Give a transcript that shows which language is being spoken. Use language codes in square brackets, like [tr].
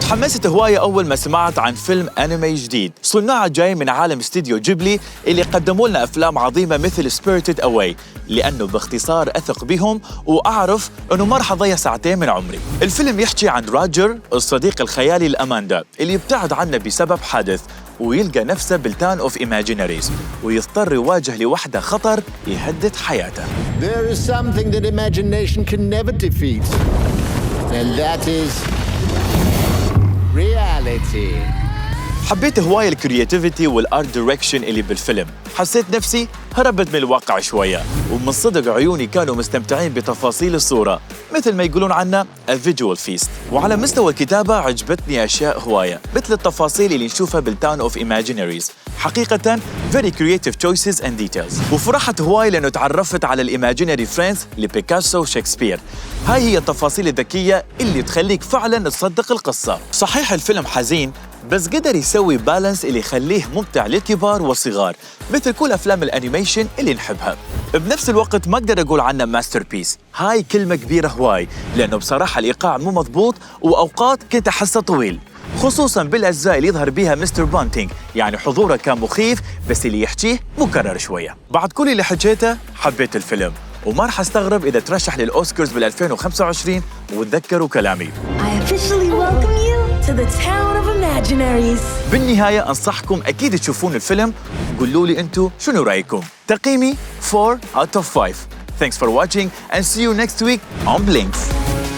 [ar] تحمست هواية أول ما سمعت عن فيلم أنمي جديد. صناعه جاي من عالم استديو جيبلي اللي قدموا لنا أفلام عظيمة مثل Spirited Away، لأنه باختصار أثق بهم وأعرف أنه ما رح أضيع ساعتين من عمري. الفيلم يحكي عن روجر الصديق الخيالي لأماندا اللي يبتعد عنه بسبب حادث، ويلقى نفسه بالتان اوف ايماجيناريز ويضطر يواجه لوحده خطر يهدد حياته. [en] There is something that imagination can never defeat, and that is reality. [ar] حبيت هواية الكرياتيفيتي والارت دايركشن اللي بالفيلم، حسيت نفسي هربت من الواقع شوية، ومن صدق عيوني كانوا مستمتعين بتفاصيل الصورة مثل ما يقولون عنها [en] a visual feast. [ar] وعلى مستوى الكتابة عجبتني أشياء هواية مثل التفاصيل اللي نشوفها بالتاون اوف ايماجيناريز، حقيقة [en] very creative choices and details. [ar] وفرحت هواية لأنه تعرفت على الإيماجيناري فريندز لبيكاسو وشكسبير. هاي هي التفاصيل الذكية اللي تخليك فعلاً تصدق القصة. صحيح الفيلم حزين، بس قدر يسوي بالانس اللي يخليه ممتع للكبار والصغار مثل كل أفلام الأنيميشن اللي نحبها. بنفس الوقت ما أقدر أقول عنه ماستر بيس، هاي كلمة كبيرة هواي، لأنه بصراحة الإيقاع مو مضبوط وأوقات كنت أحسه طويل، خصوصاً بالأجزاء اللي يظهر بيها مستر بانتينج، يعني حضوره كان مخيف بس اللي يحكيه مكرر شوية. بعد كل اللي حكيته حبيت الفيلم، وما رح أستغرب إذا ترشح للأوسكارز بال2025 وتذكروا كلامي. [en] I officially welcome you to the town of imaginaries. [ar] بالنهاية أنصحكم أكيد تشوفون الفيلم. قولوا لي أنتوا شنو رأيكم. تقييمي [en] 4 out of 5. Thanks for watching and see you next week on Blinks.